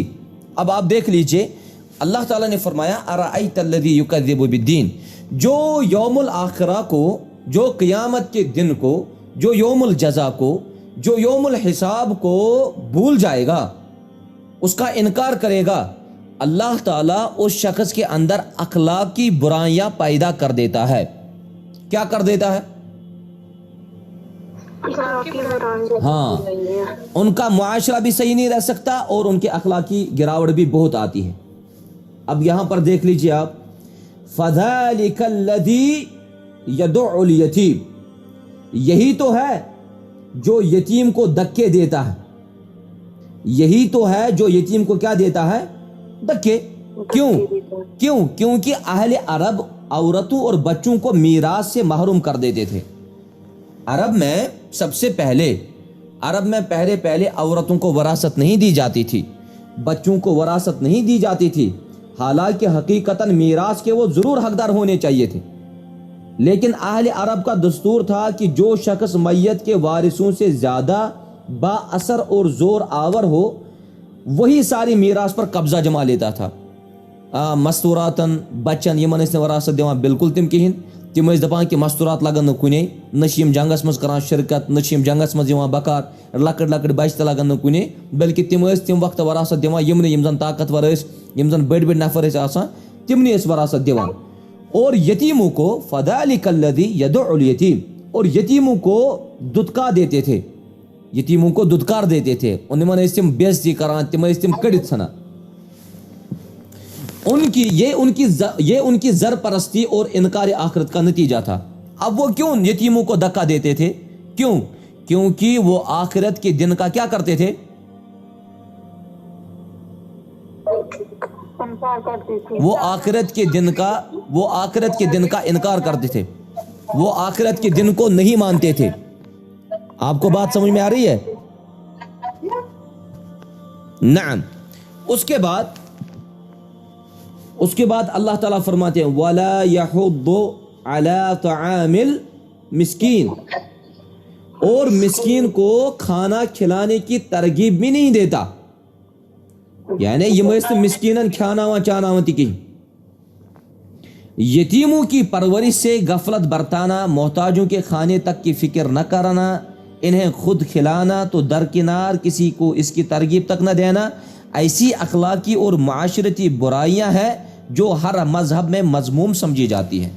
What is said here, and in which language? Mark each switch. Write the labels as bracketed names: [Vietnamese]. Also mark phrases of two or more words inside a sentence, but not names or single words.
[Urdu] اب آپ دیکھ لیجئے، اللہ تعالیٰ نے فرمایا [Arabic] ارأیت الذی یکذب بالدین، [Urdu] جو یوم الآخرہ کو، جو قیامت کے دن کو، جو یوم الجزا کو، جو یوم الحساب کو بھول جائے گا، اس کا انکار کرے گا، اللہ تعالیٰ اس شخص کے اندر اخلاقی برائیاں پیدا کر دیتا ہے۔ کیا کر دیتا ہے؟ ہاں، ان کا معاشرہ بھی صحیح نہیں رہ سکتا اور ان کے اخلاقی گراوٹ بھی بہت آتی ہے۔ اب یہاں پر دیکھ لیجئے آپ، [Arabic] فَذَلِكَ الَّذِي يَدُعُّ الْيَتِيمَ، [Urdu] یہی تو ہے جو یتیم کو دھکے دیتا ہے، یہی تو ہے جو یتیم کو کیا دیتا ہے؟ دھکے۔ کیونکہ اہل عرب عورتوں اور بچوں کو میراث سے محروم کر دیتے تھے۔ عرب میں سب سے پہلے عورتوں کو وراثت نہیں دی جاتی تھی، بچوں کو وراثت نہیں دی جاتی تھی، حالانکہ حقیقتاً میراث کے وہ ضرور حقدار ہونے چاہیے تھے، لیکن اہل عرب کا دستور تھا کہ جو شخص میت کے وارثوں سے زیادہ با اثر اور زور آور ہو، وہی ساری میراث پر قبضہ جما لیتا تھا۔ [Kashmiri] مستوراتن بچن یمن اس نے وراثت دیوان بالکل تم کہین، تم اس دپان کہ مستورات لگن نہ کنے، نشیم جنگس مز کران شرکت، نشیم جنگس مز یوان بکار، لکڑ لکڑ بچ لگن نہ کنے، بلکہ تم اس تم وقت وراثت دیوان یمن یم زن طاقتور اس، یم زن بڑ بڑ نفر اس آسان، تمنی اس وراثت دیوان۔ [Urdu] اور یتیموں کو [Arabic] فذلک الذی یدعو الیتیم، [Urdu] اور یتیموں کو ددکا دیتے تھے، یتیموں کو ددکار دیتے تھے، انہیں [Kashmiri] تم بےزتی کران، تم تم کڑت سنا۔ [Urdu] یہ ان کی زر پرستی اور انکار آخرت کا نتیجہ تھا۔ اب وہ کیوں یتیموں کو دھکا دیتے تھے؟ کیونکہ وہ آخرت کے دن کا کیا کرتے تھے؟ وہ آخرت کے دن کا انکار کرتے تھے، وہ آخرت کے دن کو نہیں مانتے تھے۔ آپ کو بات سمجھ میں آ رہی ہے؟ نعم۔ اس کے بعد اللہ تعالیٰ فرماتے ہیں [Arabic] وَلَا يَحُضُّ عَلَى طَعَامِ الْمِسْكِينِ، [Urdu] اور مسکین کو کھانا کھلانے کی ترغیب بھی نہیں دیتا، یعنی یہ مسکینن کھانا چانا کی یتیموں کی پرورش سے غفلت برتانا، محتاجوں کے کھانے تک کی فکر نہ کرنا، انہیں خود کھلانا تو درکنار کسی کو اس کی ترغیب تک نہ دینا، ایسی اخلاقی اور معاشرتی برائیاں ہیں جو ہر مذہب میں مذموم سمجھی جاتی ہیں۔